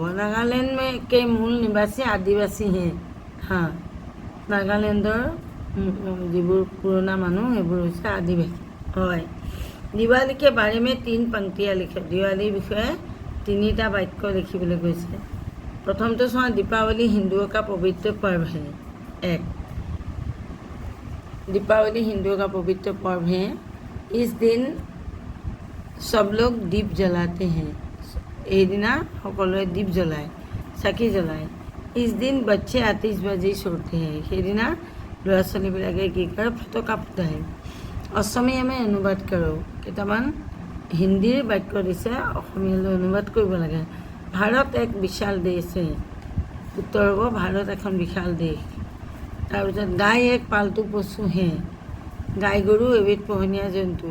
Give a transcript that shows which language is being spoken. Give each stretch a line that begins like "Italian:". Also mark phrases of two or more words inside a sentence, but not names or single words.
Hindi: नागालैंड के मूल निवासी आदिवासी हैं, हाँ।
Assamese: নাগালেণ্ডৰ যিবোৰ পুৰণা মানুহ সেইবোৰ হৈছে আদিবাসী, হয়।
Hindi: दिवाली के बारे में 3 पंक्तियाँ लिखें,
Assamese: দিৱালীৰ বিষয়ে 3টা বাক্য লিখিবলৈ কৈছে। प्रथमটো চোৱা,
Hindi: दीपावली हिंदुओं का पवित्र पर्व है। 1, दीपावली हिंदुओं का पवित्र पर्व है। इस दिन सब लोग दीप जलाते हैं,
Assamese: এইদিনা সকলোৱে দীপ জ্বলায়, চাকি জ্বলায়।
Hindi: इस दिन बच्चे आतिशबाजी छोड़ते हैं,
Assamese: সেইদিনা ল'ৰা ছোৱালীবিলাকে কি কৰে? ফটকা ফুটায়। অসমীয়া আমি অনুবাদ কৰোঁ, কেইটামান হিন্দীৰ বাক্য দিছে, অসমীয়ালৈ অনুবাদ কৰিব লাগে।
Hindi: भारत एक विशाल देश है,
Assamese: উত্তৰ হ'ব ভাৰত এখন বিশাল দেশ। তাৰপিছত
Hindi: गाय एक पालतू पशु है,
Assamese: গাই গৰু এবিধ পোহনীয়া জন্তু।